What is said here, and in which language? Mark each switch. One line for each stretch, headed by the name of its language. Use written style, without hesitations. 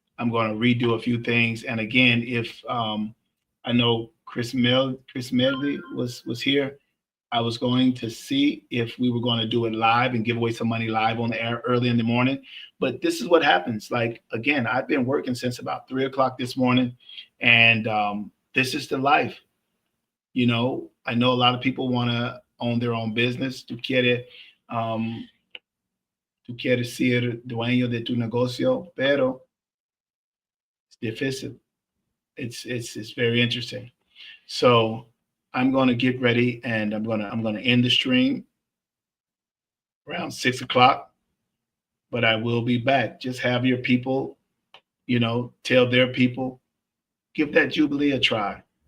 English: I'm going to redo a few things. And again, if I know Chris Medley was here, I was going to see if we were going to do it live and give away some money live on the air early in the morning. But this is what happens. Like, again, I've been working since about 3 o'clock this morning, and this is the life. I know a lot of people want to own their own business.
Spanish: Um, tú quieres ser dueño de tu negocio, pero es difícil.
English: It's very interesting. So I'm going to get ready, and I'm gonna end the stream around 6 o'clock, but I will be back. Just have your people, tell their people, give that Jubilee a try.